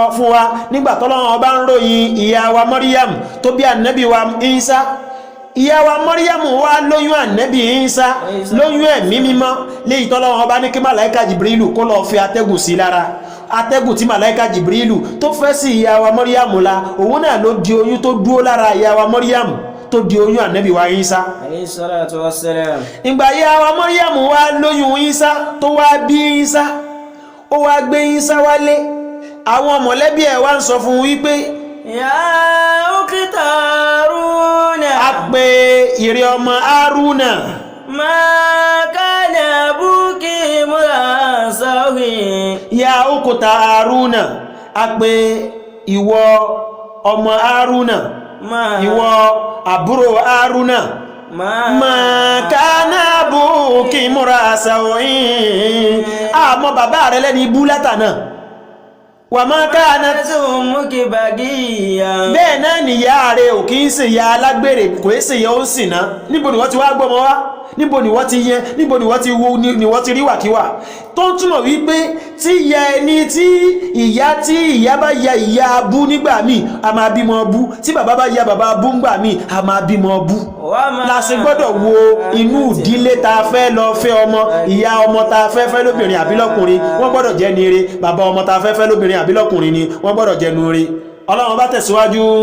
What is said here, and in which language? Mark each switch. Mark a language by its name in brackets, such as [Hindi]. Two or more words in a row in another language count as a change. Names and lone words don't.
[Yoruba] fún wa nígbà tọ́lọ́run ọba ń ròyìn ìyá wa Maryam tó bí ànábì wa Ìsá ìyá wa Maryam wá lóyún ànábì Ìsá lóyún ẹ̀mí mímọ́ léyìí tọ́lọ́run ọba ní kí màláíkà Jibrilu kó lọ fi atẹ́gùn sí lára atẹ́gùn tí màláíkà Jibrilu tó fẹ́ sí ìyá wa Maryam la òun náà ló di oyún tó dúó lára ìyá wa Maryam tó di oyún ànábì wa Ìsá [Arabic] عَلَيْهِ الصَّلَاةُ وَالسَّلَامُ. [Yoruba] ìgbà ìyá wa Maryam wá lóyún Ìsá tó wá bí Ìsá ó wá gbé Ìsá wálé àwọn mọ̀lẹ́bí ẹ̀ wá ń sọ fún wípé [Arabic] يَا أُخْتَ هَارُونَ [Yoruba] a pè ìrẹ ọmọ Haruna [Arabic] مَا كَانَ أَبُوكِ امْرَأَ سَوْءٍ يَا أُخْتَ هَارُونَ [Yoruba] a pè ìwọ ọmọ Haruna ìwọ àbúrò Haruna [Arabic] مَا كَانَ أَبُوكِ امْرَأَ سَوْءٍ [Yoruba] àmọ́ bàbá rẹ̀ lẹ́ni ibú látànà wa [Arabic] مَا كَانَتْ أُمُّكِ بَغِيًّا. [Yoruba] bẹ́ẹ̀ náà nìyá rẹ̀ ò kì í ṣe ìyá alágbèrè kò í ṣe ìyá ó sì ná níbo ni wọ́n ti wá gbọ́mọ wá níbo ni wọ́n ti yẹn níbo ni wọ́n ti wo ni wọ́n ti rí wàkíwà tó ń túmọ̀ wípé tí ìyá ẹni tí ìyá bá ya ìyá abú nígbà míì a máa bímọ bú tí bàbá bá ya bàbá abú nígbà míì a máa bímọ bú la ṣe gbọ́dọ̀ wo inú ìdílé tá a fẹ́ lọ fẹ́ ọmọ ìyá ọmọ tá a fẹ́ fẹ́ lóbìnrin àbí lọ́kùnrin wọ́n gbọ́dọ̀ jẹ́ ni ire bàbá ọmọ tá a fẹ́ fẹ́ lóbìnrin àbí lọ́kùnrin ni wọ́n gbọ́dọ̀ jẹ́ nu ire Ọlọ́run bá tẹ̀síwájú